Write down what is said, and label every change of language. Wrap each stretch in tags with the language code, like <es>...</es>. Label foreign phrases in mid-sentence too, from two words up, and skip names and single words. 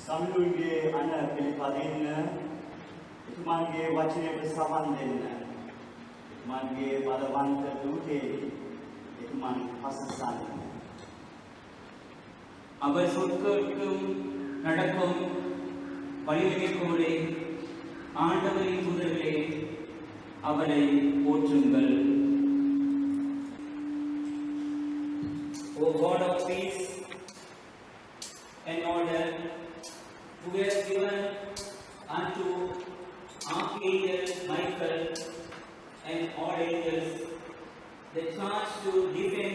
<si>සමිඳුන්ගේ අන පිළිපදින්න එතුමන්ගේ වචනයට සවන් දෙන්න එතුමන්ගේ බලවන්ත දූතේ එතුමන් පසසන්න</si> <ta>அவர் சொற்கேட்கும் நடக்கும் வலிமைக்கோடே ஆண்டவரின் தூதர்களே அவரை போற்றுங்கள்.</ta> <en>O God of peace and order, who has given unto Archangel Michael and all angels the charge to defend</en>